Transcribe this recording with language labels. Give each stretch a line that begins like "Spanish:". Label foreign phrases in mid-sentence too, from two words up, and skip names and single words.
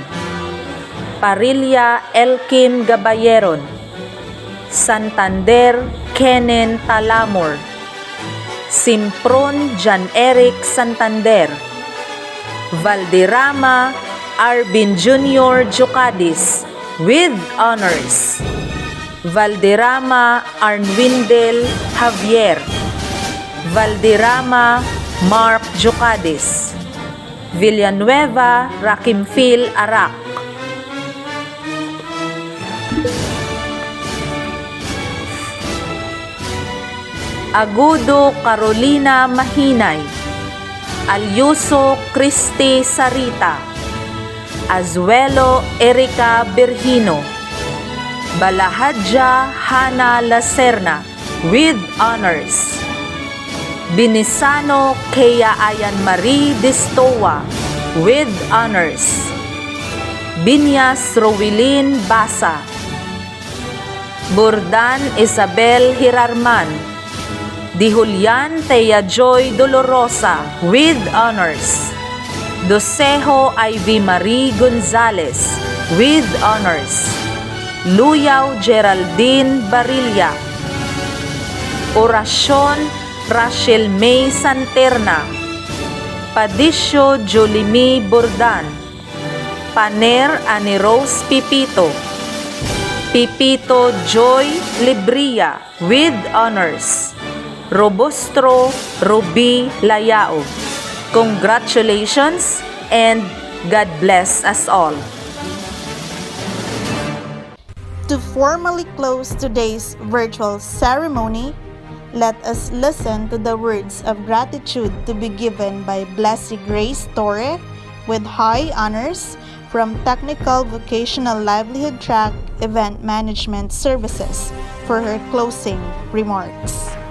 English: Parilla Elkim Gabayeron. Santander Kenen Talamor. Simpron Jan Eric Santander. Valderrama Arbin Jr. Jocadis with honors. Valderrama Arnwindel Javier. Valderrama Mark Jocadis. Villanueva Rakimfil Arak. Agudo Carolina Mahinay. Alyuso Cristi Sarita. Azuelo Erika Berhino. Balahadja Hana Lacerna with honors. Binisano Kea Ayan Marie Distoa with honors. Binyas Rowilin Basa, Burdan Isabel Hirarman, Di Julian Thea Joy Dolorosa with honors. Dosejo Ivy Marie Gonzalez with honors. Luyaw Geraldine Barilla, Orasyon Rachel May Santerna, Padisyo Jolimi Burdan, Paner Ani Rose Pipito, Pipito Joy Libria with honors. Robustro Ruby Layao. Congratulations and God bless us all. To formally close today's virtual ceremony, let us listen to the words of gratitude to be given by Blessed Grace Torre with high honors from Technical Vocational Livelihood Track Event Management Services for her closing remarks.